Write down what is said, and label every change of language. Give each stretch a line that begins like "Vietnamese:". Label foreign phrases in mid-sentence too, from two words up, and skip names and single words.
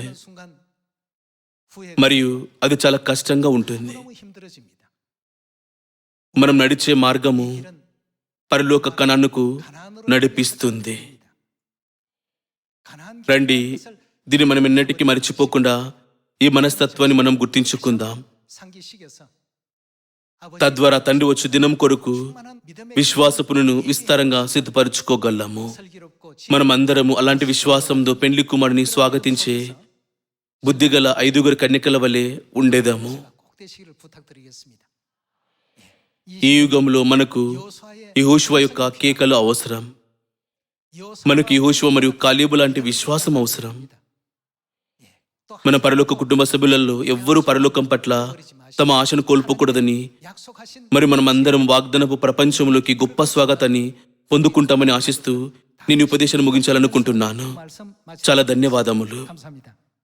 Korean: 하는 순간 후회가
Telugu: మరియు అది చాలా కష్టంగా ఉంటుంది.
Korean: 너무 힘들어집니다.
Telugu: మనం నడిచే మార్గము
Korean: 길은
Telugu: పరలోక కణానికి
Korean: 가나안으로
Telugu: నడిపిస్తుంది.
Korean: 가나안
Telugu: రండి,
Korean: 것을
Telugu: దీన్ని మనం ఎన్నటికీ మర్చిపోకుండా ఈ మనస్తత్వాన్ని మనం గుర్తించుకుందాం.
Korean: 상기시켜서 아버지
Telugu: తద్వారా తండ్రి వచ్చు దినం కొరకు
Korean: 충만한 믿음의
Telugu: విశ్వాసపును విస్తారంగా సిద్ధపరచుకోగలము.
Korean: 슬기롭고
Telugu: మనం అందరము అలాంటి విశ్వాసంతో పెండ్లి కుమారుని స్వాగతించే బుద్ధిగల 5 కన్యకల వలె ఉండేదాము.
Korean: 꼭 되시기를 부탁드리겠습니다.
Telugu: ఈ యుగంలో మనకు
Korean: 여호수아의
Telugu: యెహోషువ యొక్క కేకలు అవసరం. మనకు యెహోషువ మరియు కాలేబు లాంటి విశ్వాసం అవసరం. మన పరలోక కుటుంబ సభ్యులలో ఎవ్వరూ పరలోకం పట్ల తమ ఆశను కోల్పోకూడదని
Korean: 약속하신
Telugu: మరి మనం అందరం వాగ్దానపు ప్రపంచంలోకి గొప్ప స్వాగతాన్ని పొందుకుంటామని ఆశిస్తూ నేను ఉపదేశాన్ని ముగించాలనుకుంటున్నాను.
Korean: 말씀 마치
Telugu: చాలా ధన్యవాదములు.
Korean: 감사합니다.